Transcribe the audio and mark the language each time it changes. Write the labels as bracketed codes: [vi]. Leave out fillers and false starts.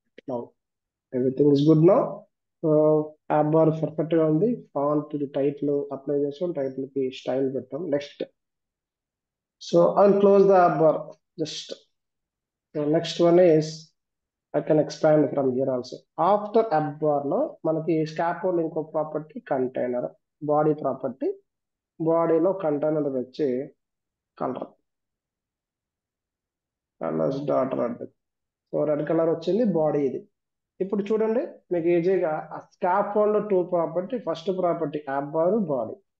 [en] Now everything is good now. So app bar perfect గా ఉంది. [te] Font title apply చేసాం, title కి style పెట్టాం. [en] Next, so I'll close the app bar. Just so next one is I can expand from here also. After app bar [te] లో మనకి స్కాపోల్డ్ ఇంకో property container, body property, బాడీలో container వచ్చి colour colours dot red. So red colour వచ్చింది, body ఇది. ఇప్పుడు చూడండి, మీకు ఈజీగా scaffold two property, first property app bar, body.